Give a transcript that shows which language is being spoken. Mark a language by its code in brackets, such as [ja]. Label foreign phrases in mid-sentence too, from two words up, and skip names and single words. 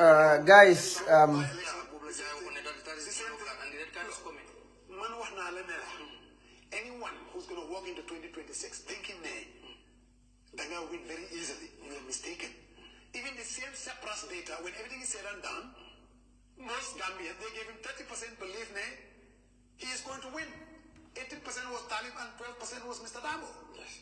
[en] guys [wo] man wax naa la ne la [en] anyone who's going to walk into 2026 thinking they're going to win very easily, you are mistaken. Even the same Cyprus data, when everything is said and done, most Gambians, they gave him 30% belief he is going to win. 18% was Talib and 12% was Mr. Dabo. Yes.